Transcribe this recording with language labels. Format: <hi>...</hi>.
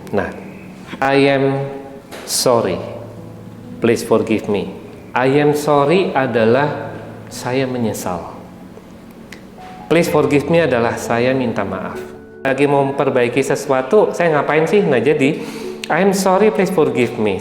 <en>Nah, I am sorry, please forgive me. I am sorry</en> <id>adalah saya menyesal.</id> <en>Please forgive me</en> <id>adalah saya minta maaf. Lagi mau memperbaiki sesuatu, saya ngapain sih? Nah, jadi</id> <en>I am sorry, please forgive me.</en>